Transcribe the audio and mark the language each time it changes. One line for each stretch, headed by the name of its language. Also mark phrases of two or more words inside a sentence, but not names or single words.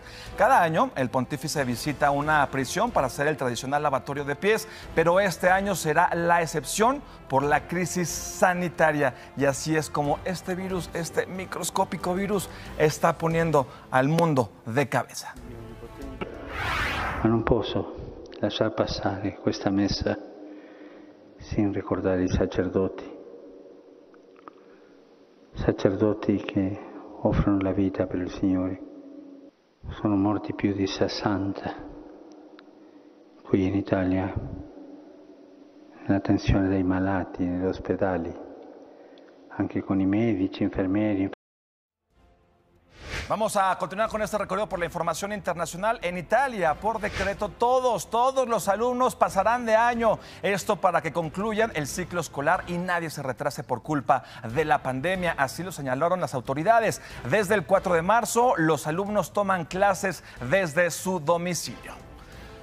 Spanish: Cada año, el pontífice visita una prisión para hacer el tradicional lavatorio de pies, pero este año será la excepción por la crisis sanitaria. Y así es como este virus, este microscópico virus, está poniendo al mundo de cabeza.
Italian: Ma non posso lasciar passare questa messa sin ricordare i sacerdoti che offrono la vita per il Signore. Sono morti più di 60 qui in Italia, nell'attenzione dei malati, negli ospedali, anche con i medici, infermieri.
Spanish: Vamos a continuar con este recorrido por la información internacional. En Italia, por decreto, todos los alumnos pasarán de año. Esto para que concluyan el ciclo escolar y nadie se retrase por culpa de la pandemia. Así lo señalaron las autoridades. Desde el 4 de marzo, los alumnos toman clases desde su domicilio.